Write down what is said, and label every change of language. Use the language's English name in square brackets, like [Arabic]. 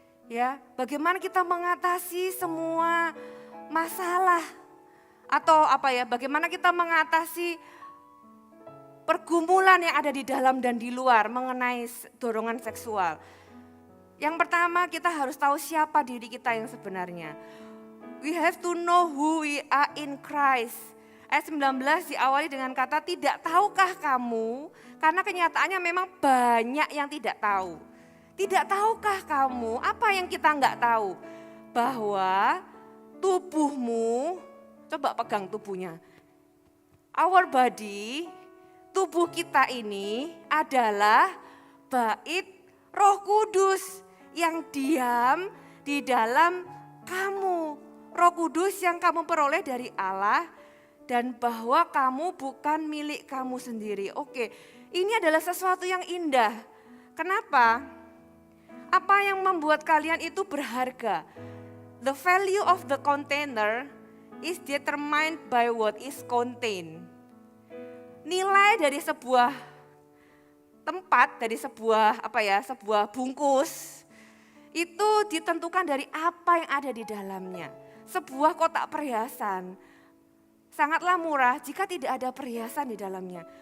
[Indonesian] Ya, bagaimana kita mengatasi semua masalah atau apa ya? Bagaimana kita mengatasi pergumulan yang ada di dalam dan di luar mengenai dorongan seksual? Yang pertama, kita harus tahu siapa diri kita yang sebenarnya. [English] We have to know who we are in Christ. [Indonesian] Ayat 19 diawali dengan kata, tidak tahukah kamu? Karena kenyataannya memang banyak yang tidak tahu. Tidak tahukah kamu? Apa yang kita enggak tahu? Bahwa tubuhmu, coba pegang tubuhnya. [English] Our body, [Indonesian] tubuh kita ini adalah bait Roh Kudus yang diam di dalam kamu. Roh Kudus yang kamu peroleh dari Allah, dan bahwa kamu bukan milik kamu sendiri. Oke, ini adalah sesuatu yang indah. Kenapa? Apa yang membuat kalian itu berharga? [English] The value of the container is determined by what is contained. [Indonesian] Nilai dari sebuah tempat, dari sebuah sebuah bungkus itu ditentukan dari apa yang ada di dalamnya. Sebuah kotak perhiasan sangatlah murah jika tidak ada perhiasan di dalamnya.